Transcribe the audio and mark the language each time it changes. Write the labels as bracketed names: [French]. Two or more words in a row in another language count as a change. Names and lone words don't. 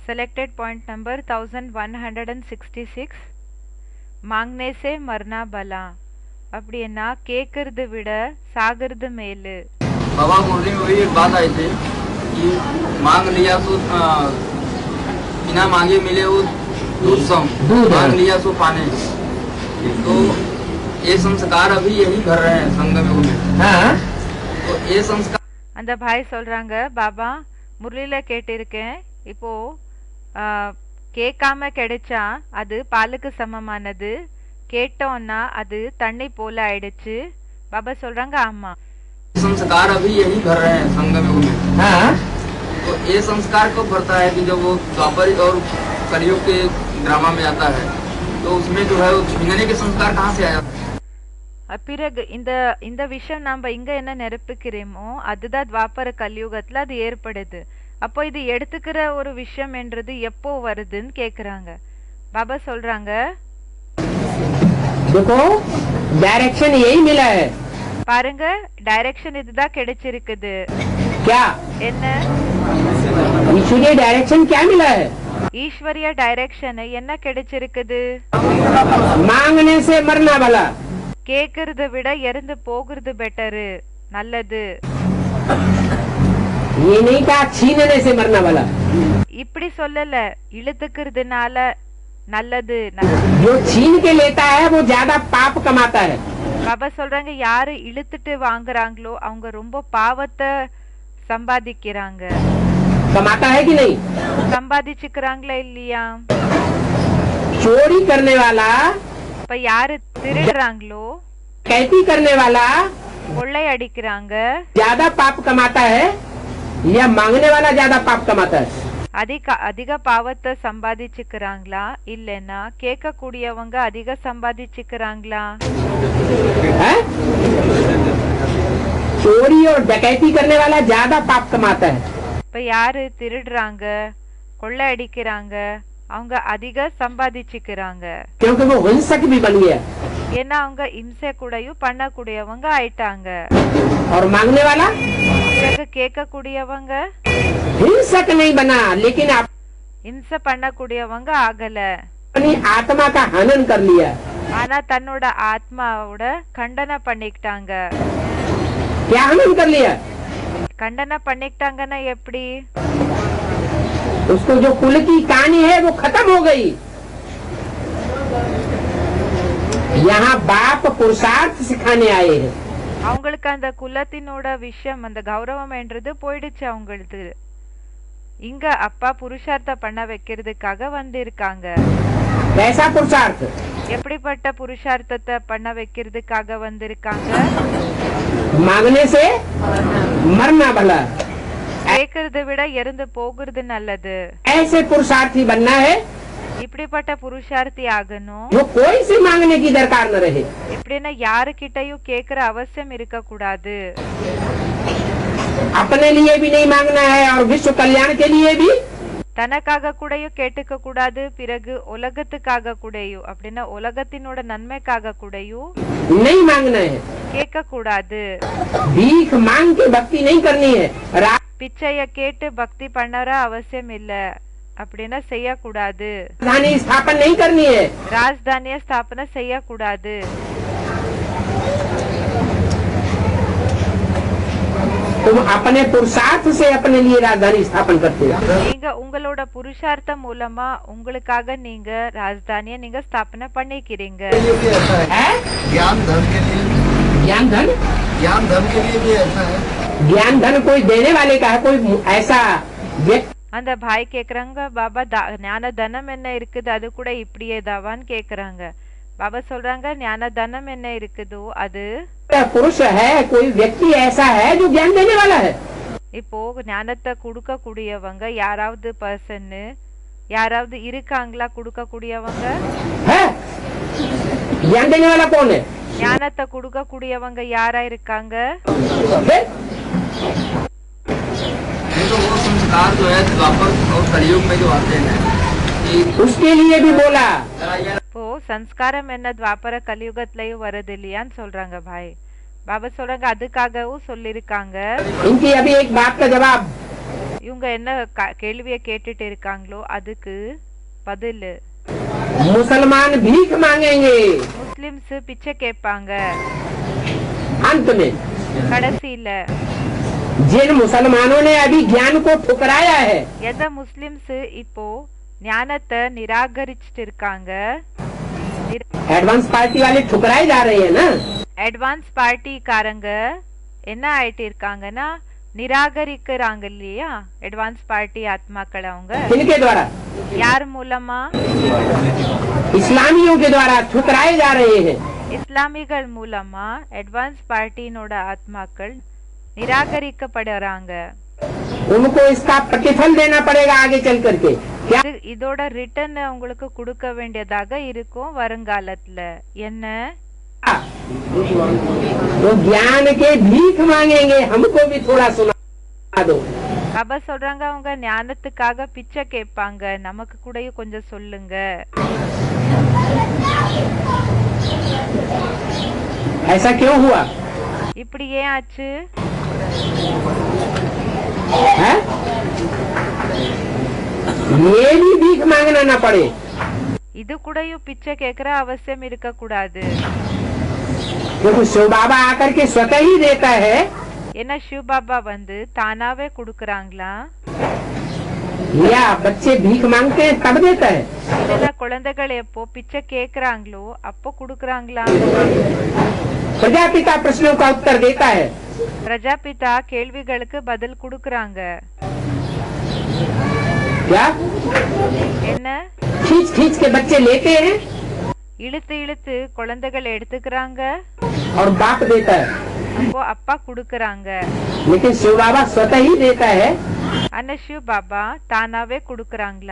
[English] Selected point number 1166. [Hindi] मांगने से मरना भला [Tamil] அப்படின்னா கேட்கறது விட சாகிறது மேலு. [Hindi] बाबा मुरली में वही एक बात आई थी कि मांग लिया तो बिना मांगे मिले वो दूध मांग लिया तो पाने. तो ये संस्कार अभी यही कर रहे हैं संगम युग में. तो ये संस्कार [Tamil] அந்த பாய் சொல்றாங்க, பாபா முரளியில கேட்டிருக்கேன், இப்போ கேட்காம கிடைச்சா அது பாலுக்கு சமமானது, கேட்டோம்னா அது தண்ணி போல ஆயிடுச்சு. பாபா சொல்றாங்க ஆமா. [Hindi] संस्कार अभी यही कर रहे हैं संगम युग में. तो ये संस्कार कब बढ़ता है कि जब वो द्वापर और कलयुग के ड्रामा में आता है तो उसमें जो है वो छीनने के संस्कार कहाँ से आया. [Tamil] பிறகு இந்த இந்த விஷயம் நம்ம இங்க என்ன நிரப்புக்கிறோமோ அதுதான் துவாபர கலியுகத்துல அது ஏற்படுது. அப்போ இது எடுத்துக்கிற ஒரு விஷயம் என்றது எப்போ வருதுன்னு கேக்குறாங்க. பாபா சொல்றாங்க, [Hindi] देखो डायरेक्शन यही मिला है. [Tamil] பாருங்க, டைரக்ஷன் இதுதான் கிடைச்சிருக்குது. [Hindi] क्या [Tamil] என்ன [Hindi] ईश्वरीय डायरेक्शन क्या मिला है? [Tamil] ஈஸ்வரிய டைரக்ஷன் என்ன கிடைச்சிருக்குது? [Hindi] मांगने से मरना भला. [Tamil] கேக்குறத விட இறந்து போகிறது பெட்டரு, நல்லது. [Hindi] ये नहीं कहा छीनने से मरना भला. [Tamil] இப்படி சொல்லல, இழுத்துக்கிறதுனால நல்லது. [Hindi] जो छीन के लेता है वो ज्यादा पाप कमाता है. [Tamil] பாபா சொல்றாங்க, யாரு இழுத்துட்டு வாங்குறாங்களோ அவங்க ரொம்ப பாவத்தை சம்பாதிக்கிறாங்க. [Hindi] कमाता है कि नहीं? [Tamil] சம்பாதிச்சுக்கிறாங்களா இல்லையா? [Hindi] चोरी करने वाला, [Tamil] இப்ப யாரு திருடுறாங்களோ, [Hindi] कैदी करने वाला [Tamil] கொள்ளை அடிக்கிறாங்க, [Hindi] ज्यादा पाप कमाता है या मांगने वाला ज्यादा पाप कमाता है? [Tamil] அதிக பாவத்தை சம்பாதிச்சுக்கிறாங்களா இல்லைன்னா கேட்க கூடியவங்க அதிக சம்பாதிச்சுக்கிறாங்களா? [Hindi] चोरी और डकैती करने वाला ज्यादा पाप कमाता है. [Tamil] இப்ப யாரு திருடுறாங்க கொள்ளை அடிக்கிறாங்க அவங்க அதிக சம்பாதிச்சுக்கிறாங்க. [Hindi] क्योंकि वो हिंसक भी बन गया. [Tamil] ஏன்னா அவங்க இம்சை கூடயும் பண்ணக்கூடியவங்க ஆயிட்டாங்க. [Hindi] और मांगने वाला [Tamil] கேட்க கூடியவங்க [Hindi] हिंसक नहीं बना, लेकिन [Tamil] இம்சை பண்ணக்கூடியவங்க ஆகல. [Hindi] अपनी आत्मा का हनन कर लिया. [Tamil] ஆனா தன்னோட ஆத்மாவோட கண்டன பண்ணிக்கிட்டாங்க. [Hindi] क्या हनन कर लिया? [Tamil] கண்டன பண்ணிக்கிட்டாங்கன்னா எப்படி? [Hindi] उसको जो कुल की कहानी है वो खत्म हो गई. यहाँ बाप पुरुषार्थ सिखाने आए हैं. [Tamil] அவங்களுக்கு அந்த குலத்தினோட விஷயம் அந்த கௌரவம் என்றது போயிடுச்சு அவங்களுக்கு. இங்க அப்பா புருஷார்த்த பண்ண வைக்கிறதுக்காக வந்திருக்காங்க. [Hindi] कैसा पुरुषार्थ? [Tamil] எப்படிப்பட்ட புருஷார்த்தத்தை பண்ண வைக்கிறதுக்காக வந்திருக்காங்க? [Hindi] मांगने से मरना भला. [Tamil] கேட்கறதை விட இறந்து போகிறது நல்லது. [Hindi] ऐसे पुरुषार्थी बनना है [Tamil] இப்படிப்பட்ட புருஷார்த்தி ஆகணும். [Hindi] जो कोई से मांगने की दरकार न रहे. [Tamil] எப்படின்னா யாருக்கிட்டையும் கேட்கிற அவசியம் இருக்க கூடாது. [Hindi] अपने लिए भी नहीं मांगना है और विश्व कल्याण के लिए भी. [Tamil] தனக்காக கூடயும் கேட்டுக்க கூடாது, பிறகு உலகத்துக்காக கூடயும் அப்படின்னா உலகத்தினோட நன்மைக்காக கூடயும் [Hindi] नहीं मांगना है. [Tamil] கேட்க கூடாது. [Hindi] भीख मांग के भक्ति नहीं करनी है. [Tamil] பிச்சைய கேட்டு பக்தி பண்ணற அவசியம் இல்ல அப்படின்னா செய்யக்கூடாது. [Hindi] राजधानी स्थापन नहीं करनी है. [Tamil] ராஜதானிய ஸ்தாபனை செய்யக்கூடாது. [Hindi] तुम अपने पुरुषार्थ से अपने लिए राजधानी स्थापन करते हो. [Tamil] நீங்க உங்களோட புருஷார்த்தம் மூலமா உங்களுக்காக நீங்க ராஜதானிய நீங்க ஸ்தாபனை பண்ணிக்கிறீங்க. [Hindi] ज्ञान धन के लिए ज्ञान धन भी ऐसा है. ज्ञान धन कोई देने वाले का है, कोई ऐसा व्यक्ति. [Tamil] அந்த பாய் கேக்குறாங்க, பாபா ஞான தனம் என்ன இருக்குது அது கூட இப்படியே தாவான்னு கேக்குறாங்க. பாபா சொல்றாங்க, ஞான தனம் என்ன இருக்குதோ அது [Hindi] पुरुष है, कोई व्यक्ति ऐसा है जो ज्ञान देने वाला है. [Tamil] இப்போ ஞானத்தை கொடுக்க கூடியவங்க யாராவது பர்சன் யாராவது இருக்காங்களா? கொடுக்க கூடியவங்க [Hindi] है. ज्ञान देने वाला कौन है? [Tamil] ஞானத்தை கொடுக்க கூடியவங்க யாரா இருக்காங்க? [Hindi] तो वो संस्कार जो है द्वापर और कलयुग में जो आते हैं कि उसके लिए भी बोला. [Tamil] இப்போ சம்ஸ்காரம் என்ன துவாபர கலியுகத்திலயும் வருது இல்லையான்னு சொல்றாங்க பாய். பாபா சொல்றாங்க அதுக்காகவும் சொல்லிருக்காங்க. [Hindi] इनकी अभी एक बात का जवाब [Tamil] இவங்க என்ன கேள்விய கேட்டுட்டு இருக்காங்களோ அதுக்கு பதில் [Hindi] मुसलमान भीख मांगेंगे [Tamil] முஸ்லிம்ஸ் பிச்சை கேட்பாங்க [Hindi] अंत में। [Tamil] கடைசியில [Hindi] जिन मुसलमानों ने अभी ज्ञान को ठुकराया है, [Tamil] எந்த முஸ்லிம்ஸ் இப்போ ஞானத்தை நிராகரிச்சிட்டு இருக்காங்க, [Hindi] एडवांस पार्टी वाले ठुकराए जा रहे हैं ना। [Tamil] அட்வான்ஸ் பார்ட்டிக்காரங்க என்ன ஆயிட்டு இருக்காங்கன்னா நிராகரிக்கிறாங்க இல்லையா, அட்வான்ஸ் பார்ட்டி ஆத்மாக்கள் அவங்க [Hindi] किनके द्वारा? [Tamil] யார் மூலமா? [Hindi] इस्लामियों के द्वारा ठुकराए जा रहे हैं। [Tamil] இஸ்லாமிகள் மூலமா அட்வான்ஸ் பார்ட்டினோட ஆத்மாக்கள் நிராகரிக்கப்படுறாங்க. [Hindi] उनको इसका प्रतिफल देना पड़ेगा आगे चल करके। क्या [Tamil] இதோட ரிட்டர்ன் உங்களுக்கு கொடுக்க வேண்டியதாக இருக்கும் வருங்காலத்துல. என்ன? [Hindi] वो ज्ञान के भीख मांगेंगे, हमको भी थोड़ा सुना दो। [Tamil] அப்ப சொல்றாங்க அவங்க ஞானத்துக்காக பிச்சை கேட்பாங்க, நமக்கு கூடயும் கொஞ்சம் சொல்லுங்க. [Hindi] ऐसा क्यों हुआ [Tamil] இப்படி ஏன் ஆச்சு? [Hindi] है? ये भी भीख मांगना ना पड़े। [Tamil] இது கூடயும் பிச்சை கேட்கிற அவசியம் இருக்க கூடாது. [Hindi] क्योंकि शिव बाबा आकर के स्वतः ही देता है। [Tamil] ஏன்னா சிவ பாபா வந்து தானாவே கொடுக்கறாங்களா, [Hindi] या बच्चे भीख मांगते हैं तब देता है। [Tamil] இல்ல குழந்தைகள் எப்போ பிச்சை கேக்குறாங்களோ அப்போ கொடுக்கறாங்களா? [Hindi] प्रजापिता प्रश्नों का उत्तर देता है। [Tamil] பிரஜாபிதா கேள்விகளுக்கு பதில் கொடுக்கறாங்க. [Hindi] क्या [Tamil] என்ன? [Hindi] खींच खींच के बच्चे लेते हैं [Tamil] இழுத்து இழுத்து குழந்தைகள் எடுத்துக்கிறாங்க, [Hindi] और बाप देता है। [Tamil] அப்போ அப்பா கொடுக்கறாங்க. [Hindi] लेकिन शिव बाबा स्वतः ही देता है [Tamil] ஆனா சிவ பாபா தானாவே கொடுக்கறாங்களா,